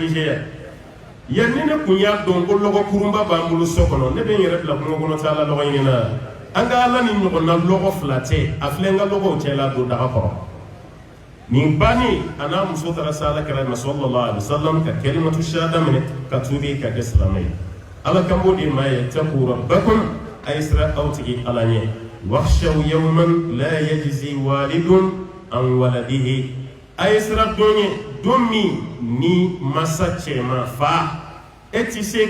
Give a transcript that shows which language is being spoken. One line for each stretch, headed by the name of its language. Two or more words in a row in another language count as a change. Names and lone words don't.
Bambara: kisi yan yan ni ne kun y'a dɔn ko lɔgɔ kurunba b'an bolo so kɔnɔ ne bɛ n yɛrɛ bila kungo kɔnɔ taa la lɔgɔ ɲini na an ka ala ni ɲɔgɔnna lɔgɔ fila tɛ a filɛ n ka lɔgɔw cɛla don daga kɔrɔ nin bannen a n'a muso taara se ala kɛra
Arabic: صلى الله عليه وسلم
Bambara: ka kalimatu shahada minɛ ka tuubi ka kɛ silamɛ ye ala kan b'o de ma ye
Arabic: اتقوا ربكم
Bambara: a ye sira aw tigi ala ɲɛ
Arabic: واخشوا يوما لا يجزي والد عن ولده
Bambara: a ye sira don ye don min ni masa cɛman fa e ti se